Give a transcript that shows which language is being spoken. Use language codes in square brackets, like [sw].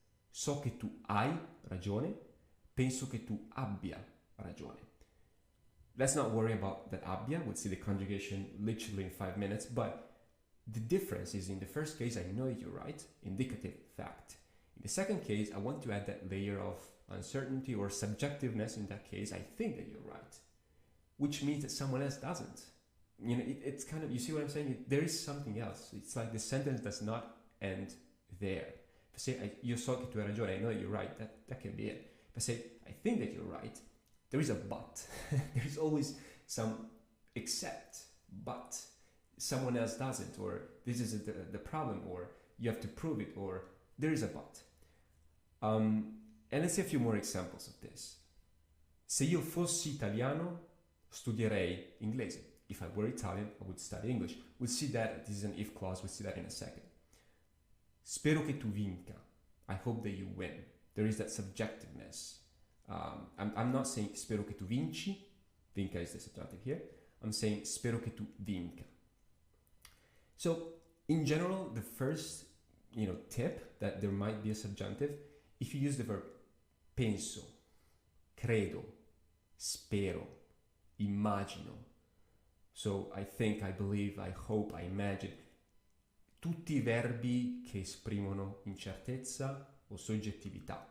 [it] So che tu hai ragione, penso che tu abbia ragione. [en] Let's not worry about that abbia. We'll see the conjugation literally in 5 minutes, but the difference is in the first case, I know you're right, indicative, fact. In the second case, I want to add that layer of uncertainty or subjectiveness. In that case, I think that you're right, which means that someone else doesn't. It's kind of, you see what I'm saying? There is something else. It's like the sentence does not end there. If I say, [it] io so che tu hai ragione, [en] I know that you're right, that can be it. If I say, I think that you're right, there is a but. There's always some except, but someone else doesn't, or this is the problem, or you have to prove it, or there is a but. And let's see a few more examples of this. [it] Se io fossi italiano, studierei inglese. [en] If I were Italian, I would study English. We'll see that, this is an if clause, we'll see that in a second. [it] Spero che tu vinca. [en] I hope that you win. There is that subjectiveness. I'm not saying [it] spero che tu vinci. [en] Vinca is the subjunctive here. I'm saying [it] spero che tu vinca. [en] So, in general, the first, tip that there might be a subjunctive, if you use the verb [it] penso, credo, spero, immagino. [en] So, I think, I believe, I hope, I imagine. [it] Tutti i verbi che esprimono incertezza o soggettività.